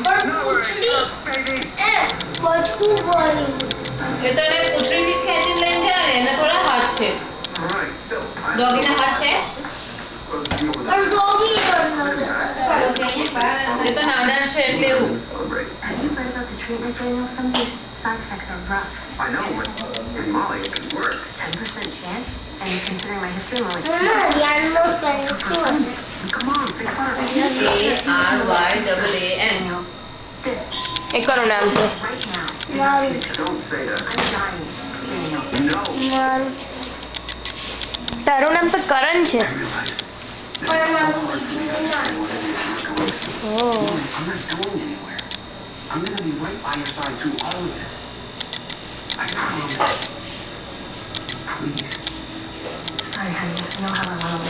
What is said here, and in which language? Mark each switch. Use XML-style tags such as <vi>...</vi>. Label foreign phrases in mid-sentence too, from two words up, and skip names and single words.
<gu>પણ પૂંછડી એ બચકું ભર્યું એ તો એને પૂંછડીથી ખેંચીને લઈને જાય ને એને થોડા હાથ છે ડોગીના હાથ છે પણ ડોગી પણ નથી એ તો નાના છે એટલે એવું</gu> <en>Have you read about the treatment manual? Some of these side effects are rough. I know, but in Molly it can work. 10% chance, and considering my history, I'm only</en> <gu>મમ્મા યાદનો પેન શું હશે</gu> <en>Come on, think hard. ARYAAN this</en> <gu>એ કોનું નામ છે</gu> <en>right now.</en> <gu>મારું</gu> <en>Don't say that. I'm dying. Daniel. No.</en> <gu>મારું તારું નામ તો કરણ છે</gu> <en>I realize</en> <gu>પણ મારું બીજું ના ઓહ</gu> <en>I'm not going anywhere. I'm gonna be right by your side through all of this. I promise. Please. Sorry, honey. You know how I want to live.</en>